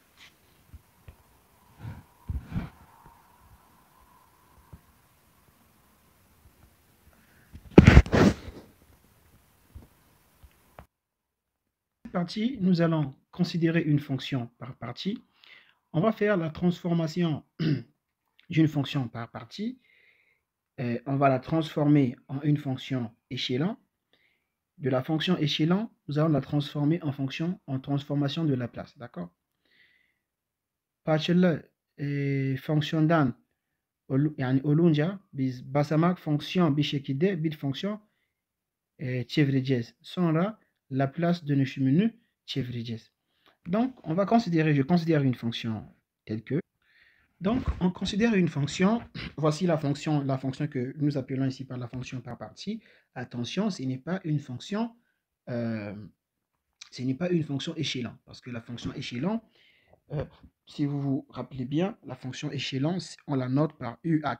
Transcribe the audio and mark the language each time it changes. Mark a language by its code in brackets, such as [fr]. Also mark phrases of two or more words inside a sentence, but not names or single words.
[fr] Partie, nous allons considérer une fonction par partie. On va faire la transformation d'une fonction par partie. On va la transformer en une fonction échelon. De la fonction échelon, nous allons la transformer en transformation de Laplace, d'accord? [tr] Parçalı fonksiyondan yani olunca biz basamak fonksiyon bir şekilde bir fonksiyon çevireceğiz. Sonra Laplace dönüşümünü çevireceğiz. [fr] Donc, on va considérer, je considère une fonction telle que. Donc, on considère une fonction. Voici la fonction que nous appelons ici par la fonction par partie. Attention, ce n'est pas une fonction, échelon, parce que la fonction échelon, si vous vous rappelez bien, la fonction échelon, on la note par UAT.